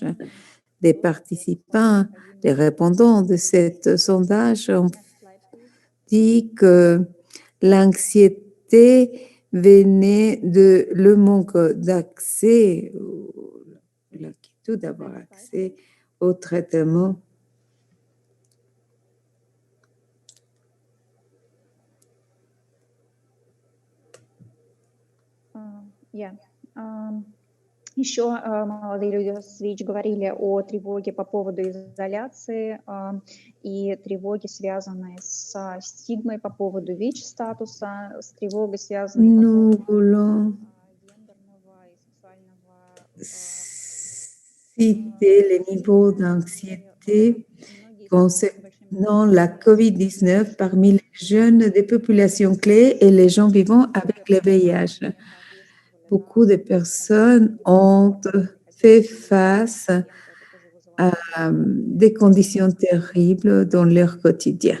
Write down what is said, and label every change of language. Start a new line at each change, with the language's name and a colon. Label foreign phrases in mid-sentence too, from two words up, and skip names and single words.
French: Des participants, des répondants de cet sondage ont dit que l'anxiété venait de le manque d'accès, l'inquiétude d'avoir accès au traitement.
Russian: Еще молодые люди с ВИЧ говорили о тревоге по поводу изоляции и тревоге, связанной с стигмой по поводу ВИЧ-статуса, с тревогой, связанной по
French: Nous
Russian: поводу
French: voulons
Russian: гендерного и сексуального.
French: citer les niveaux d'anxiété concernant la COVID-19 parmi les jeunes des populations clés et les gens vivant avec le VIH. Beaucoup de personnes ont fait face à des conditions terribles dans leur quotidien.